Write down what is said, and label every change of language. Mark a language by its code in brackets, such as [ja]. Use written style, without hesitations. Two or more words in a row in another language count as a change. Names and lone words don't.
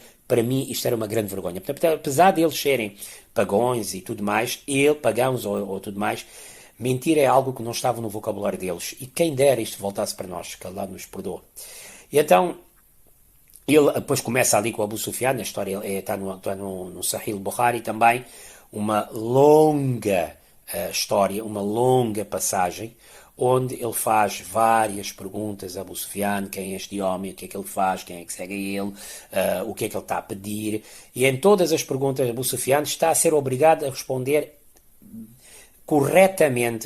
[pt] Para mim isto era uma grande vergonha. Portanto, apesar de eles serem pagões e tudo mais, pagãos ou tudo mais, mentir é algo que não estava no vocabulário deles. E quem dera isto voltasse para nós, que Allah nos perdoa. E então, ele depois começa ali com o Abu Sufyan, a história está no Sahih al-Bukhari também, uma longa história, uma longa passagem, onde ele faz várias perguntas a Abu Sufyan, quem é este homem, o que é que ele faz, quem é que segue ele, o que é que ele está a pedir, e em todas as perguntas Abu Sufyan está a ser obrigado a responder corretamente.